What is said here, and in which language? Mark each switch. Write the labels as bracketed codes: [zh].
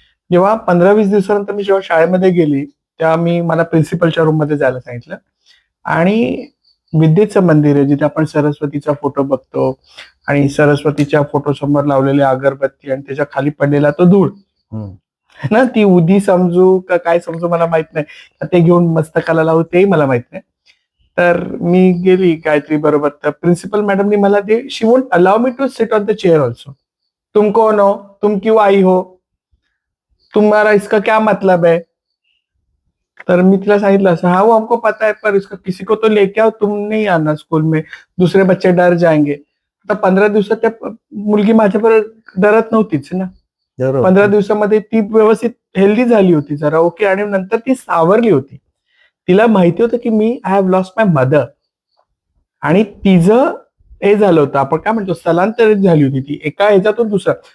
[mr] जेव्हा 15-20 दिवसानंतर मी जेव्हा शाळेमध्ये गेली, तेव्हा मला प्रिन्सिपलच्या रूम मध्ये जायला सांगितलं आणि विद्येचं मंदिर आहे जिथे आपण सरस्वतीचा फोटो बघतो आणि सरस्वतीच्या फोटो समोर लावलेली अगरबत्ती आणि त्याच्या खाली पडलेला तो धूळ ना, ती उदी समजू का काय समजू मला माहित नाही. ते घेऊन मस्तकाला लावू तेही मला माहित नाही. तर मी गेली गायत्री बरोबर. तर प्रिन्सिपल मॅडमनी मला [en] She won't allow me to sit on the chair also. [hi] तुम कौन हो, तुम क्यों आई हो, तुम्हारा इसका क्या मतलब है. [mr] तर मी तिला सांगितलं असं, [hi] हाँ वो हमको पता है पर इसका किसी को तो लेके आओ, तुम नहीं आना स्कूल में, दूसरे बच्चे डर जाएंगे. [mr] आता 15 दिवसात त्या मुलगी माझ्याबरोबर डरत नव्हतीच ना. 15 दिवसामध्ये ती व्यवस्थित हेल्दी झाली होती जरा, ओके. आणि नंतर ती सावरली होती. तिला माहिती होतं की मी [en] I have lost my mother [mr] आणि तिचं हे झालं होतं, आपण काय म्हणतो, स्थलांतरित झाली होती ती एका ह्याच्यातून दुसरा.